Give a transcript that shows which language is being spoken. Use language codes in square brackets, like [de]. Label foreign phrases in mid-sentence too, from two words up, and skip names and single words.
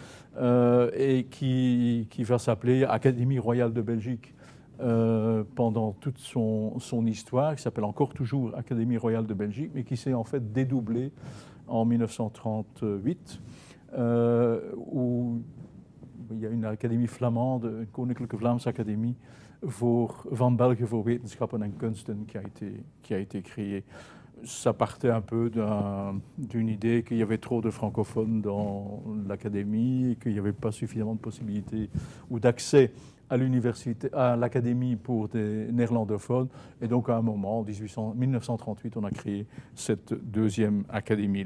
[fr] et qui va s'appeler Académie royale de Belgique pendant toute son histoire, qui s'appelle encore toujours Académie royale de Belgique, mais qui s'est en fait dédoublée en 1938, où il y a une académie flamande, une Koninklijke Vlaamse Académie, van België voor Wetenschappen en Kunsten qui a été créée. Ça partait un peu d'une idée qu'il y avait trop de francophones dans l'académie, qu'il n'y avait pas suffisamment de possibilités ou d'accès à l'université, à l'académie pour des néerlandophones. Et donc à un moment, en 1938, on a créé cette deuxième académie.